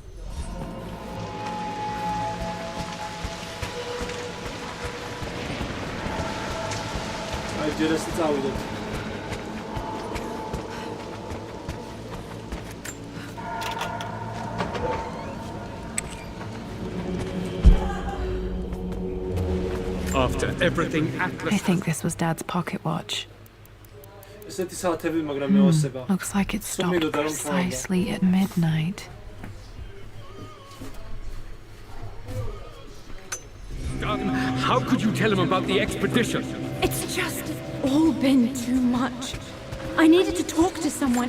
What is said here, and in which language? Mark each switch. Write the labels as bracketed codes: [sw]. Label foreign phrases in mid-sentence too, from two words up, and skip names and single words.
[ka] აი ჯერეს წავიდეთ. [en] After everything Atlas... I think this was Dad's pocket watch. [ka] ესეთი საათები, მაგრამ მეოსება. [en] Looks like it stopped precisely at midnight. How could you tell him about the expedition? It's just all been too much. I needed to talk to someone.